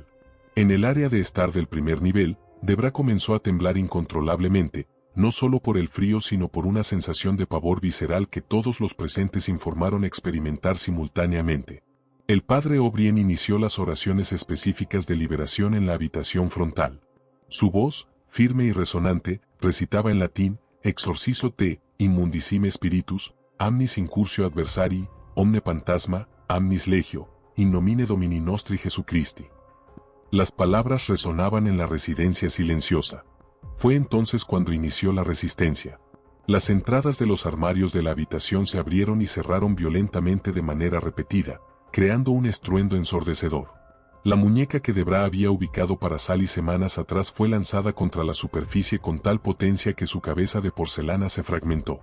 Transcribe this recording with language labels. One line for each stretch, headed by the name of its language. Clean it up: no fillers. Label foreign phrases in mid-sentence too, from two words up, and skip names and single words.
Spanish: En el área de estar del primer nivel, Debra comenzó a temblar incontrolablemente, no solo por el frío sino por una sensación de pavor visceral que todos los presentes informaron experimentar simultáneamente. El padre O'Brien inició las oraciones específicas de liberación en la habitación frontal. Su voz, firme y resonante, recitaba en latín:
Latin: Exorcizo te, immundicime spiritus, amnis incursio adversari, omne fantasma, amnis legio, in nomine Domini nostri Jesucristi.
Spanish: Las palabras resonaban en la residencia silenciosa. Fue entonces cuando inició la resistencia. Las entradas de los armarios de la habitación se abrieron y cerraron violentamente de manera repetida, creando un estruendo ensordecedor. La muñeca que Debra había ubicado para Sally semanas atrás fue lanzada contra la superficie con tal potencia que su cabeza de porcelana se fragmentó.